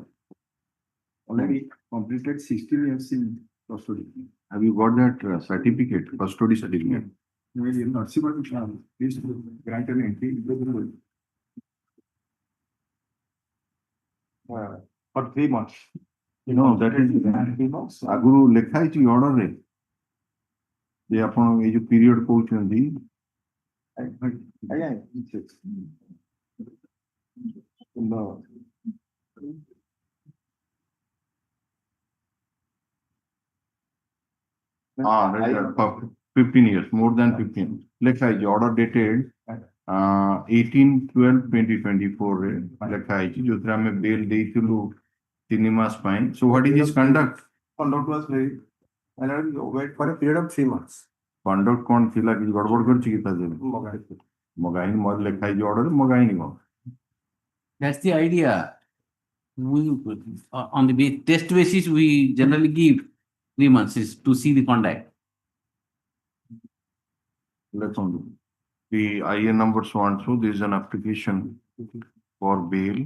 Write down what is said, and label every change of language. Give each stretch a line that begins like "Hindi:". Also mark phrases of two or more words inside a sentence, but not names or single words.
English: Already completed 16 years in custody. Have you got that certificate, custody certificate? Maybe not see, but please grant an entry. For 3 months. No, that is
Odia: ଆଗରୁ ଲେଖା ହେଇଛି order ରେ ଯେ ଆପଣ ଏଇ ଯୋଉ period କହୁଛନ୍ତି
English: for 15 years, more than 15.
Odia: ଲେଖା ହେଇଛି
English: order dated
Odia: 18/12/2024 ରେ ଲେଖା ହେଇଛି ଯୋଉଥିରେ ଆମେ bail ଦେଇଥିଲୁ 3 ମାସ ପାଇଁ.
English: So what is his conduct? Conduct was very, and I wait for a period of 3 months.
Odia: Conduct କଣ ଥିଲା କି ଗଡବଡ କରିଛି କି ତା ଦେହରେ? ମଗାଇନି ମୋର ଲେଖା ହେଇଛି order ରେ ମଗାଇନି କଣ?
English: That's the idea. We, on the test basis, we generally give 3 months is to see the conduct. Let's undo. The IN number so and so, there is an application for bail.